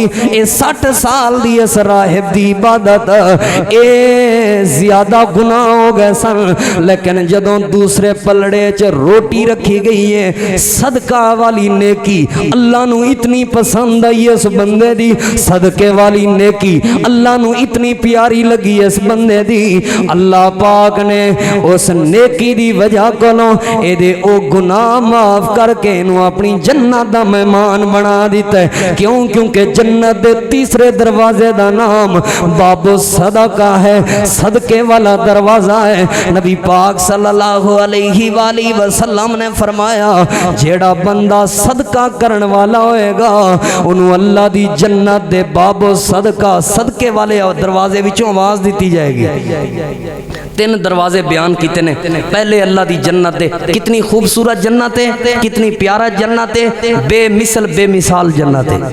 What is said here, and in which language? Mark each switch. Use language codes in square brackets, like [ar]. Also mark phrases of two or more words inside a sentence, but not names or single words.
[pa] اے 60 سال دی اس راہب دی عبادت اے زیادہ گناہ ہو گئے سن، لیکن جدوں دوسرے پلڑے چ روٹی رکھی گئی ہے صدقہ والی نیکی اللہ نوں اینی پسند آئی اس بندے دی، صدقے والی نیکی اللہ نوں اینی پیاری لگی اس بندے دی، اللہ پاک نے اس نیکی دی وجہ کولوں ایدے او گناہ معاف کرکے اینوں اپنی جنت دا مہمان بنا دتا ہے. کیوں? کیونکہ جنت دے تیسرے دروازے دا نام بابو صدقہ ہے، صدقے والا دروازہ ہے. نبی پاک [ar] صلى الله عليه وسلم [pa] نے فرمایا جیہڑا بندہ صدقہ کرن والا ہوئےگا گا انہوں اللہ دی جنت دے بابو صدقہ صدقے والے دروازے وچوں آواز دیتی جائے گی. 3 دروازے بیان کیتے نے. پہلے اللہ دی جنت دے, کتنی خوبصورت جنت ہے, کتنی پیارا جنت ہے, بے مثل بے مثال جنت ہے.